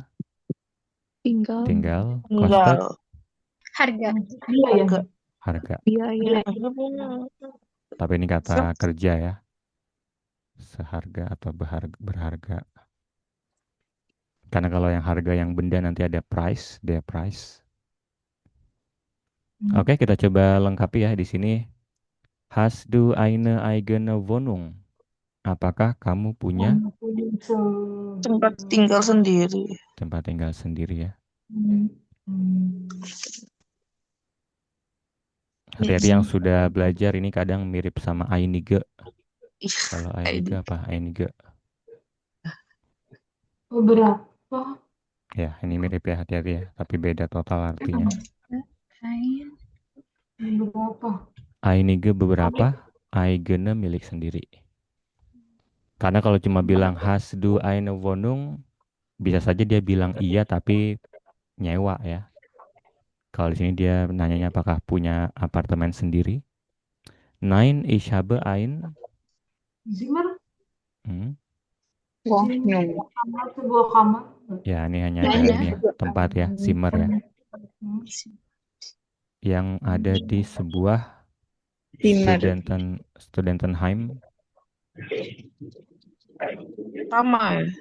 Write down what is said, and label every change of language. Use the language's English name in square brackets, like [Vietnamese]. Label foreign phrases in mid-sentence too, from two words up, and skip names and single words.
[Indonesian] Tinggal. tinggal, kostet Tinggal. Harga. Harga. harga. Biaya. Tapi ini kata kerja ya. Seharga atau berharga. Karena kalau yang harga yang benda nanti ada price, [English] their price. [Indonesian] Oke, kita coba lengkapi ya di sini. [German] Hast du eine eigene Wohnung? [Indonesian] Apakah kamu punya Tempat tinggal sendiri. tempat tinggal sendiri ya? Hati-hati yang sudah belajar ini kadang mirip sama einige. Ih, Kalau einige apa? Einige. Beberapa. Ya, ini mirip ya, hati-hati ya. Tapi beda total artinya. Beberapa. Einige beberapa, eigene milik sendiri. Karena kalau cuma bilang [German] hast du eine Wohnung, [Indonesian] bisa saja dia bilang iya tapi nyewa ya. Kalau di sini dia nanyanya apakah punya apartemen sendiri. [German] Nein, ich habe ein. Zimmer. [Indonesian] Hmm, Kamar, sebuah kamar. ya, ini hanya ada ini ya, tempat ya, Zimmer ya. Yang ada di sebuah Studentenheim. Sama ya.